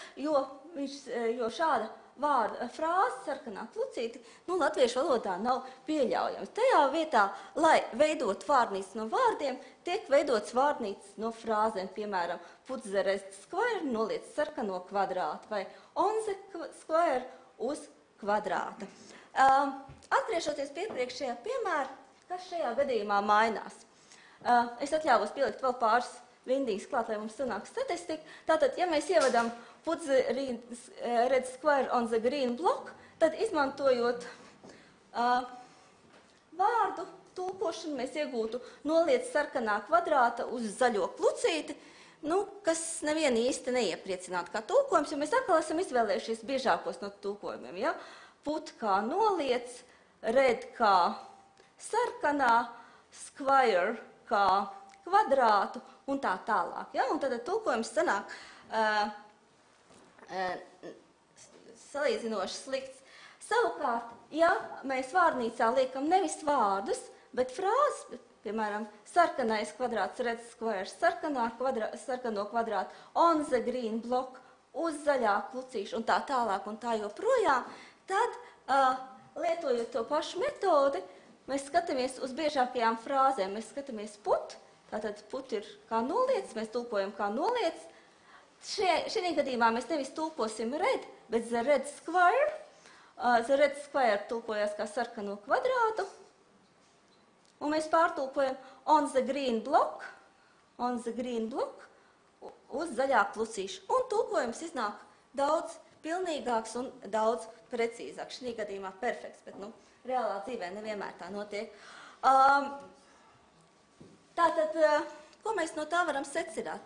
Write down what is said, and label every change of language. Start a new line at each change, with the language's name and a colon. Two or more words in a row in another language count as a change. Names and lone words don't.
Latvian: Jo šāda vārda frāze sarkanā klucīti, latviešu valodā nav pieļaujams. Tajā vietā, lai veidot vārnīcas no vārdiem, tiek veidots vārnīcas no frāzēm, piemēram,
English: putzerevd square
Latvian: noliec sarkano kvadrātu vai
English: on the square
Latvian: uz kvadrāta. Atgriežoties pie iepriekšējā piemēra, kas šajā gadījumā mainās. Es atļāvos pielikt vēl pāris rindīgas klāt, lai mums sanāk statistika. Tātad, ja mēs ievedam
English: putzerevd square on the green block,
Latvian: tad izmantojot vārdu tulkošanu, mēs iegūtu noliec sarkanā kvadrāta uz zaļo klucīti, kas nevienu īsti neiepriecinātu kā tulkojums, jo mēs atkal esam izvēlējušies biežākos no tulkojumiem. Ja? Put kā noliec, red kā sarkanā, square kā kvadrātu un tā tālāk. Ja? Un tad tulkojums sanāk salīdzinoši slikts. Savukārt, ja mēs vārnīcā liekam nevis vārdus, bet frāzes, piemēram, sarkanais kvadrāts,
English: red square,
Latvian: sarkano kvadrātu,
English: on the green block
Latvian: uz zaļā klucīša un tā tālāk un tā joprojām, tad, lietojot to pašu metodi, mēs skatāmies uz biežākajām frāzēm. Mēs skatāmies put, tātad put ir kā noliec, mēs tulkojam kā noliec. Šī gadījumā mēs nevis tulkosim red, bet
English: the red square. The red square
Latvian: tulkojās kā sarkano kvadrātu. Un mēs pārtulkojam
English: on the green block
Latvian: uz zaļā klucīša. Un tulkojums iznāk daudz pilnīgāks un daudz precīzāks. Šī gadījumā perfekts, bet reālā dzīvē nevienmēr tā notiek. Tātad, ko mēs no tā varam secināt?